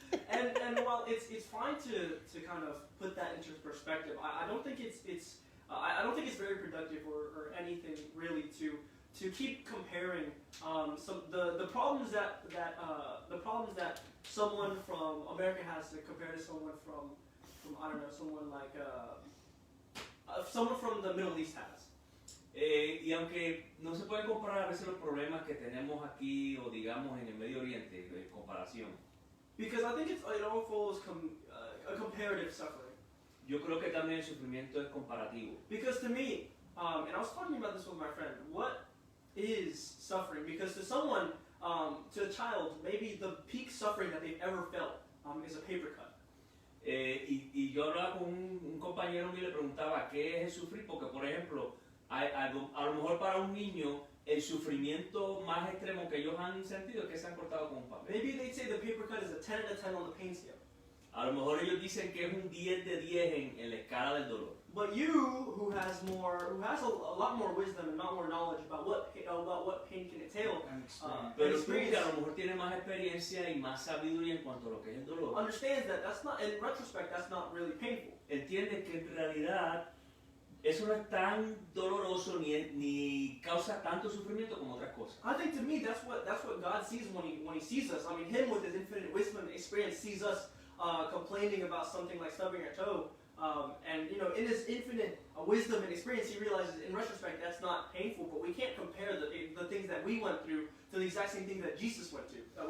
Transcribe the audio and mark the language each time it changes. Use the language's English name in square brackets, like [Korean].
[English] And while it's fine to kind of put that into perspective, I don't think I don't think it's very productive or anything really to keep comparing the problems that someone from America has to compare to someone from I don't know, someone like someone from the Middle East has. [Spanish] Y aunque no se pueden comparar a veces los problemas que tenemos aquí o digamos en el Medio Oriente, de comparación. [English] Because I think it all follows a comparative suffering. [Spanish] Yo creo que también el sufrimiento es comparativo. [English] Because to me, and I was talking about this with my friend, what is suffering, because to someone, to a child, maybe the peak suffering that they've ever felt is a paper cut. [Spanish] Y yo hablaba con un compañero mío y le preguntaba qué es el sufrir, porque por ejemplo, a lo mejor para un niño el sufrimiento más extremo que ellos han sentido es que se han cortado con un papel. [English] Maybe they'd say the paper cut is a 10 out of 10 on the pain scale. [Spanish] A lo mejor ellos dicen que es un 10 de 10 en la escala del dolor. [English] But you, who has a lot more wisdom and not more knowledge about what pain can entail, [Spanish] Pero tú que a lo mejor tienes más experiencia y más sabiduría en cuanto a lo que es el dolor, [English] understands that that's not, in retrospect, that's not really painful. [Spanish] entiendes que en realidad eso no es tan doloroso ni causa tanto sufrimiento como otras cosas. [English] I think to me that's what God sees when he sees us. I mean, Him with His infinite wisdom and experience sees us complaining about something like stubbing our toe. And you know, in His infinite wisdom and experience, He realizes in retrospect that's not painful, but we can't compare the things that we went through to the exact same thing that Jesus went through.